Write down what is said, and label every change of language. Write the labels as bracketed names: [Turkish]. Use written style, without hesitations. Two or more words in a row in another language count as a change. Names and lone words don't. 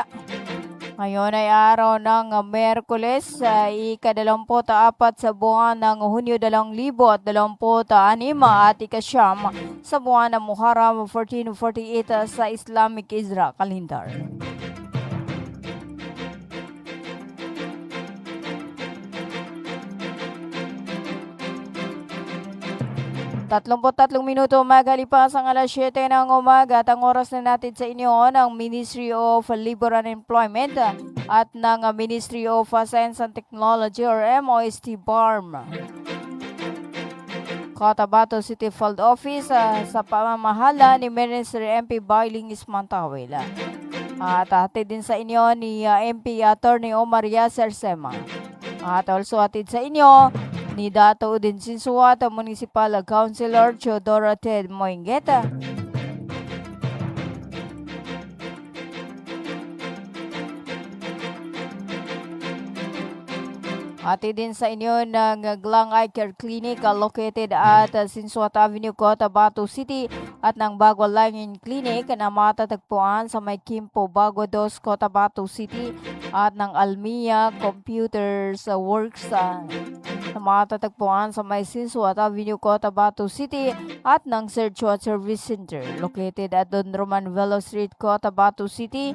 [Filipino] Ngayon ay araw ng Merkules, ika-24 sa buwan ng Hunyo 2026 at ika-9 sa buwan ng Muharram 1448 sa Islamic Isra Calendar. Tatlong minuto magalipas ang alas 7 ng umaga at ang oras na natin sa inyo ng Ministry of Labor and Employment at ng Ministry of Science and Technology or MOST BARM. Cotabato City Field Office sa pamamahala ni Minister MP Bailing Ismantawil. At hatid din sa inyo ni MP Attorney Omar Yasser Sema. At also hatid sa inyo ni Dato Udin Sinsuat, Municipal Councilor Chodora Ted Moingeta. Ati din sa inyo ng Glang Eye Care Clinic [English] located at [Filipino] Sinsuat Avenue, Cotabato City at ng Bagua Langin Clinic na matatagpuan sa may Kimpo, Bagua 2, Cotabato City at ng Almia Computers Works na matatagpuan sa may Sinsuat Avenue, Cotabato City at ng Search Service Center [English] located at [Filipino] Don Roman Velo Street, Cotabato City.